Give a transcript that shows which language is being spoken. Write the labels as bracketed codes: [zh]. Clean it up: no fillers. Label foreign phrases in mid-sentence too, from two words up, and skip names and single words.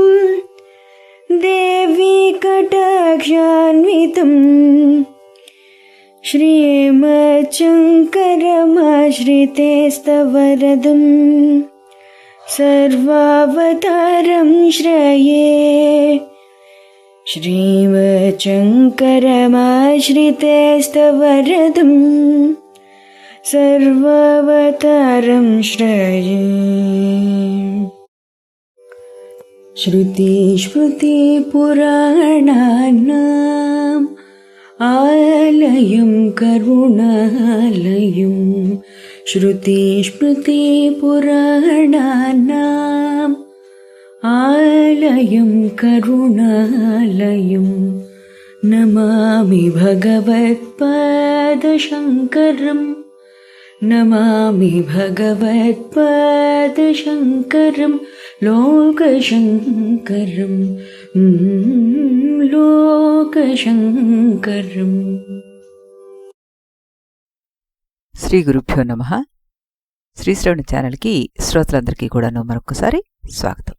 [sa] దేవీ కటాక్షాన్వితం శ్రీమచ్చంకరమాశ్రితేస్తవరదం సర్వావతారం శ్రయే శ్రీమచ్చంకరమాశ్రితేస్తవరదం సర్వావతారం శ్రయే. श्रुतिस्मृतिपुराणानाम् आलयं करुणालयं श्रुतिस्मृतिपुराणानाम् आलयं करुणालयं नमामि भगवत्पादशङ्करम् नमामि भगवत्पादशङ्करम् లోకశంకరం లోకశంకరం. శ్రీ గురుభ్యో నమః. [te] శ్రీశ్రవణ ఛానల్కి శ్రోతలందరికీ కూడాను మరొకసారి స్వాగతం.